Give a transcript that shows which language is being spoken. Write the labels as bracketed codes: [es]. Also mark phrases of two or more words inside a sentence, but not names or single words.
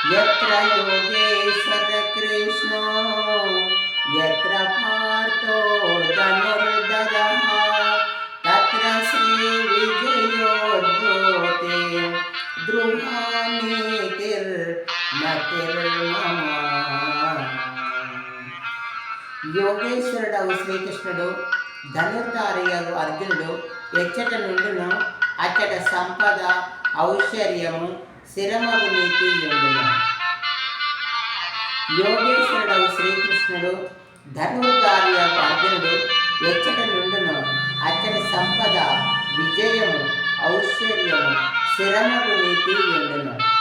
[sa] यत्र योगेश्वर कृष्णो यत्र पार्थो धनुर्धरः तत्र श्रीविजयोद्योते ध्रुवनीतिर्मतिर्मम. [te] యోగేశ్వరుడవు శ్రీకృష్ణుడు ధనుర్ధారియగు అర్జునుడు ఎచ్చట నుండును అచ్చట సంపద ఔశ్వర్యము స్థిరమగు నీతి ఉండును. యోగేశ్వరుడవు శ్రీకృష్ణుడు ధనుర్ధారియగు అర్జునుడు ఎచ్చట నుండును అచ్చట సంపద విజయము ఔశ్వర్యము స్థిరమగు నీతి ఉండును.